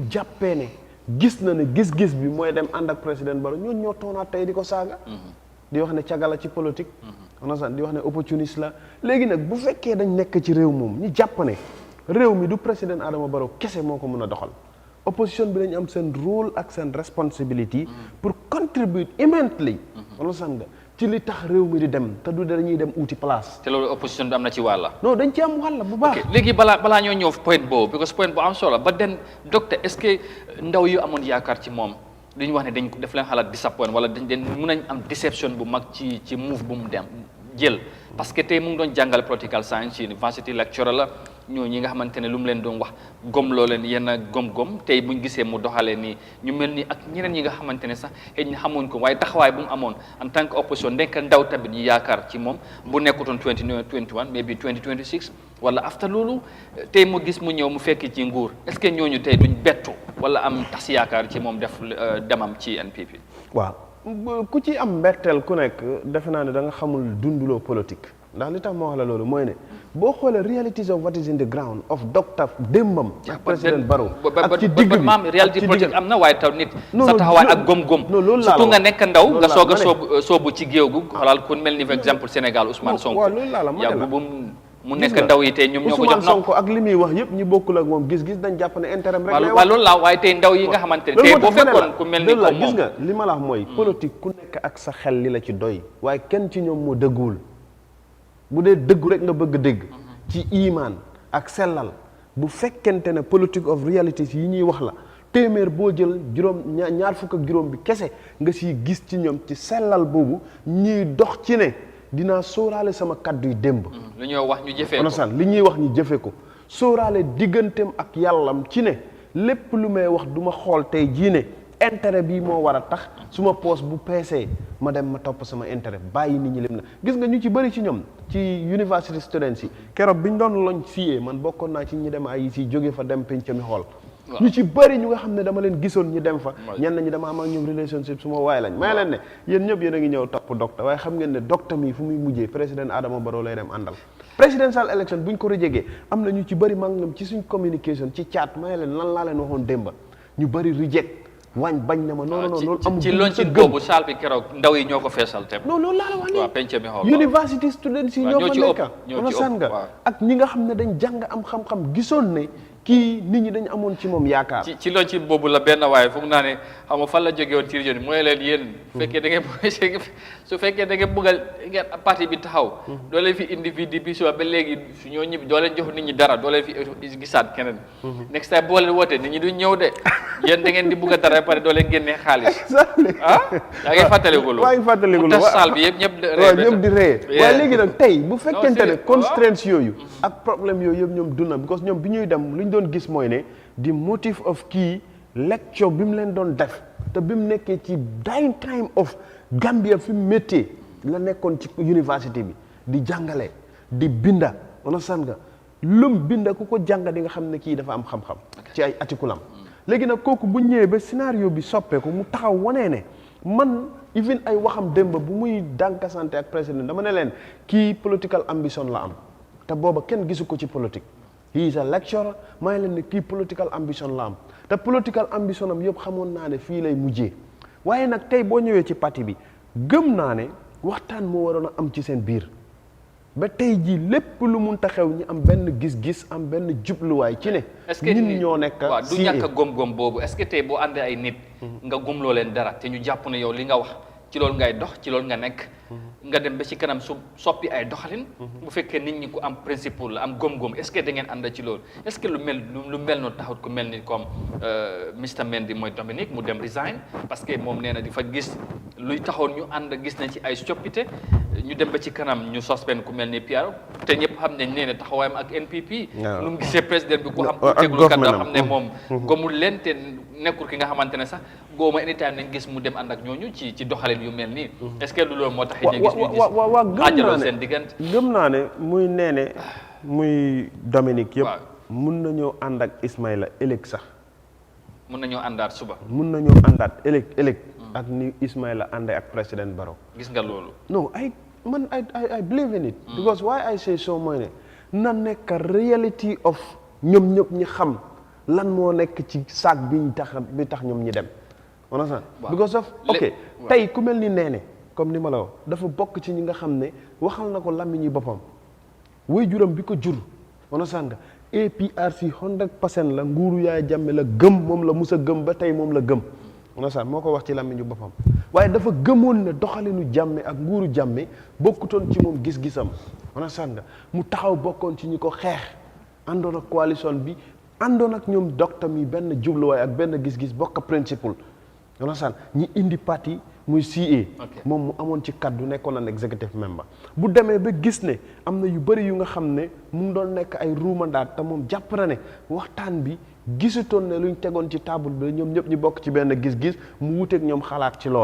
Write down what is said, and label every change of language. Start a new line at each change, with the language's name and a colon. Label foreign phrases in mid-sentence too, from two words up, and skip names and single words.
Wolof: jàppee ne gis na ne gis-gis bi mooy dem ànd ak président Barrow ñooñu ñoo toonaat tey di ko saaga di wax ne cagala ci politique understand di wax ne opportuniste la léegi nag bu fekkee dañ nekk ci réew moom ñu jàpp ne réew mi du président Adama Barrow kese moo ko mën a doxal opposition bi dañu am seen rôle ak seen responsibility pour
English: contribute immensely understand
Wolof: nga ci li tax réew mi di dem te du dañuy dem uuti place te loolu opposition bi am na ci wàlla non dañ ci am wàlla bu baax léegi balaa ñoo ñëw point boobu because point bu am solo ba den docteur
French: est-ce que
Wolof: ndaw yu amoon yaakaar ci moom dañu wax ne dañ def leen xalaat disappoint wala dañ mun nañ am déception bu mag ci move bu mu dem jël parce que tey mu ngi doon jàngale
English: political science university lecturer
Wolof: la ñoo ñi nga xamante ne lu mu leen doon wax gom loo leen yenn gom-gom tey buñ gisee mu doxalee nii ñu mel ni ak ñeneen ñi nga xamante ne sax xëy na xamuñ ko waaye taxawaay bu mu amoon
French: en tant que opposition
Wolof: nekk ndaw tamit ñu yaakaar ci moom bu nekkutoon 2021 maybe 2026 wala after loolu tey mu gis mu ñëw mu fekk ci nguur
French: est-ce que
Wolof: ñooñu tey duñ bettu wala am tas yaakaar ci moom def demam ci NPP. waaw ku ci am mbetteel ku nekk defe naa ne da nga xamul dunduloo politique ndax li tax ma wax la loolu mooy ne boo xoolee
English: realities of what is in the ground of
Wolof: docteur démbam ak président Barrow ak ci digg bi maam
French: réalité politique
Wolof: am na waaye taw nit sa taxawaay ak gom-gom surtout nga nekk ndaw nga soog a soobu ci géew gu xoolal ku mel ni
French: par exemple
Wolof: Sénégal Ousmane Sonko waaw loolu laa la yàggu bu mu nekk ndaw yi tey ñoom ñoo ko jox Ousmane Sonko ak li muy wax yëpp ñi bokkul ak moom gis-gis dañ jàpp ne intérêt rek lay wax waaw loolu laa waaye tey ndaw yi nga xamante ne tey boo fekkoon ku mel ni comme moom gis nga li ma la wax mooy politique ku nekk ak sa xel li la ci doy waaye kenn ci ñoom moo dëgguwul bu dee dëggu rek nga bëgg dégg ci imaan ak sellal bu fekkente ne politique
English: of realities
Wolof: yi ñuy wax la téeméer boo jël juróom ñaar fukk ak juróom bi kese nga siy gis ci ñoom ci sellal boobu ñuy dox ci ne dinaa sóoraale sama kaddu yi démb lu ñuy wax ñu jëfee ko li ñuy wax ñu jëfe ko sóoraale digganteem ak yàllam ci ne lépp lu may wax du ma xool tey jii ne intérêt bii moo war a tax su ma poos bu peesee ma dem ma topp sama intérêt bàyyi nit ñi lim na gis nga ñu ci bëri ci ñoom ci
English: university students
Wolof: yi keroog bi ñu doon loñ siyee man bokkoon naa ci ñi dem ay si jóge fa dem penc mi xool ñu ci bëri ñu nga xam ne dama leen gisoon ñu dem fa ñenn ñi dama am ak ñoom relationship su ma waay lañ may leen ne yéen ñëpp yéen a ngi ñëw topp docteur waaye xam ngeen ne docteur mi fu muy mujjee président Adama Barrow lay dem àndal
English: presidential election
Wolof: buñ ko rejegee am na ñu ci bëri maa ngi ñoom ci suñ communication ci chat may leen lan laa leen waxoon démba ñu bëri reject wañ bañ na ma non loolu amul ci loon ci boobu saal bi keroog ndaw yi ñoo ko feesal te non loolu laa la wax nii waaw penc mi xool
English: university students
Wolof: yi ñoo fa nekk ñoo ci nga ak ñi nga xam ne dañ jàng am xam-xam gisoon ne kii nit ñi dañu amoon ci moom yaakaar. ci loolu ci boobu la benn waaye foog naa ne xam nga fan la jóge woon ci région mooy leen yéen fekkee da ngeen su fekkee da ngeen bëggal ngeen parti bi taxaw doo leen fi indi fii di biso ba léegi su ñoo ñibbi doo leen jox nit ñi dara doo leen fi gisaat keneen
English: next time
Wolof: boo leen wootee nit ñi duñ ñëw de yéen da ngeen di bëgg a dara pare doo leen génnee xaalis ah yaa ngi fàttaliku lu waa ngi fàttaliku lu tas saal bi yëpp ñëpp di ree waaye léegi nag tey bu fekkente ne constraints yooyu ak problème yooyu yëpp ñoom duna because ñoom bi ñuy dem lu ñu doon gis mooy ne
English: the motive of
Wolof: kii lecture bi mu leen doon def te bi mu nekkee ci dying
English: time of
Wolof: Gambia fi mu méttee la nekkoon ci université bi di jàngale di binda wala san nga lum binda ku ko jàng di nga xam ne kii dafa am xam-xam ci ay articulam léegi nag kooku bu ñëwee ba scénario bi soppeeku mu taxaw wanee ne man even ay waxam démb bu muy dànkasante ak président dama ne leen kii
English: political ambition
Wolof: la am te booba kenn gisu ko ci politique
English: he is a lecturer
Wolof: maa ngi leen ne kii
English: political ambition
Wolof: la am te
English: political ambition
Wolof: am yëpp xamoon naa ne fii lay mujjee waaye nag tey boo ñëwee ci parti bi gëm naa ne waxtaan moo waroon a am ci seen biir ba tey jii lépp lu mun ta xew ñu am benn gis-gis am benn jubluwaay ci ne ñun ñoo nekk waaw du ñàkk a gom-gom boobu
French: est-ce que
Wolof: tey boo àndee ay nit nga gomloo leen dara te ñu jàpp ne yow li nga wax ci loolu ngay dox ci loolu nga nekk nga dem ba ci kanam su soppi ay doxalin bu fekkee nit ñi ku am principe la am gom-gom
French: est-ce que
Wolof: da ngeen ànd ci loolu
French: est-ce que
Wolof: lu mel noonu taxut ku mel ni comme Mr Mendy mooy Dominique mu dem resign parce que moom nee na di fa gis luy taxoon ñu ànd gis nañ ci ay coppite ñu dem ba ci kanam ñu suspend ku mel ni Pierre te ñëpp xam nañ nee na taxawaayam ak NPP nu mu gisee président bi ku xam ku teglu kat xam ne moom gomul leen te nekkul ki nga xamante ne sax góoma anytime nañ gis mu dem ànd ak ñooñu ci doxalin yu mel nii
French: est-ce que
Wolof: lu loolu moo tax ñu gis aajaloo seen diggante gëm naa ne muy Néné muy Dominique yëpp mun nañoo ànd ak Ismaïla ëllëg sax mun nañoo àndaat suba mun nañoo àndaat ëllëg ak ni Ismaïla àndee ak président Barrow gis nga loolu non
English: I believe in it because why I say so
Wolof: mooy ne na nekk
English: reality of
Wolof: ñoom ñëpp ñi xam lan moo nekk ci sac bi tax ñoom ñi dem
English: understand because of ok
Wolof: tey ku mel ni Néné comme ni ma la wax dafa bokk ci ñi nga xam ne waxal na ko làmmiñi boppam waajuram bi ko jur understand nga APRC 100% la nguuru Yaya Jammeh la gëm moom la mus a gëm ba tey moom la gëm understand moo ko wax ci làmmiñu boppam waaye dafa gëmoon ne doxalinu Jammeh ak nguuru Jammeh bokkutoon ci moom gis-gisam understand nga mu taxaw bokkoon ci ñi ko xeex àndoon ak coalition bi àndoon ak ñoom docteur mi benn jubluwaay ak benn gis-gis bokk principle understand ñi indi parti muy CA moom mu amoon ci kaddu nekkoon na
English: executive member
Wolof: bu demee ba gis ne am na yu bëri yu nga xam ne mu ngi doon nekk ay ruumandaat te moom jàpp na ne waxtaan bi gisutoon ne luñ tegoon ci table bi ñoom ñëpp ñu bokk ci benn gis-gis mu wuteeg ñoom xalaat ci